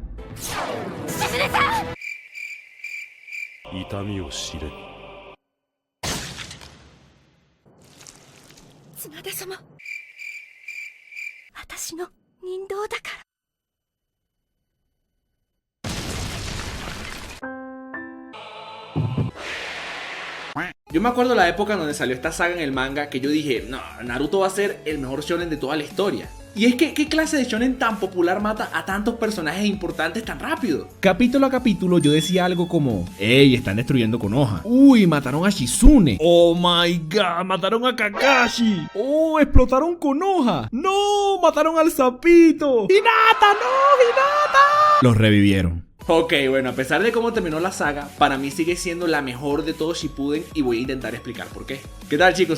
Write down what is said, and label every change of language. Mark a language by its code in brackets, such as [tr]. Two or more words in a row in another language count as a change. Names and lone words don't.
[ja] 痛みを知れ。綱田様、私の人道だから。 [es] Yo me acuerdo la época donde salió esta saga en el manga que yo dije, no, Naruto va a ser el mejor shonen de toda la historia. Y es que, ¿qué clase de shonen tan popular mata a tantos personajes importantes tan rápido? Capítulo a capítulo yo decía algo como: ¡Ey, están destruyendo Konoha! ¡Uy, mataron a Shizune! [en] ¡Oh my god, [es] mataron a Kakashi! ¡Oh, explotaron Konoha! ¡No, mataron al sapito! ¡Hinata, no, Hinata! Los revivieron. Ok, bueno, a pesar de cómo terminó la saga, para mí sigue siendo la mejor de todo Shippuden y voy a intentar explicar por qué. ¿Qué tal, chicos?